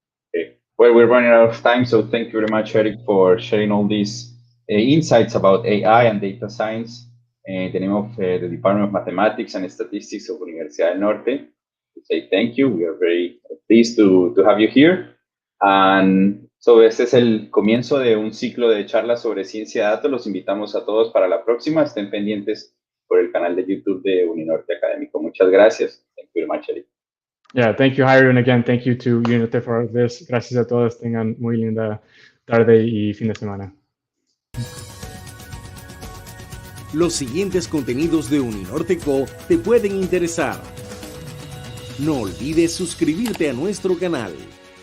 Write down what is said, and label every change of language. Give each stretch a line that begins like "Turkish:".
English: Okay. Well, we're running out of time, so thank you very much, Eric, for sharing all these insights about AI and data science in the name of the Department of Mathematics and Statistics of Universidad del Norte. We say thank you. We are very pleased to have you here.
Spanish: And so este es el comienzo de un ciclo de charlas sobre ciencia de datos. Los invitamos a todos para la próxima. Estén pendientes por el canal de YouTube de Uninorte Académico. Muchas gracias.
English: Thank you very much, Eric. Yeah, thank you, Jairo. And again, thank you to Uninorte for this.
Spanish: Gracias a todos. Tengan muy linda tarde y fin de semana. Los siguientes contenidos de Uninorte.co te pueden interesar. No olvides suscribirte a nuestro canal.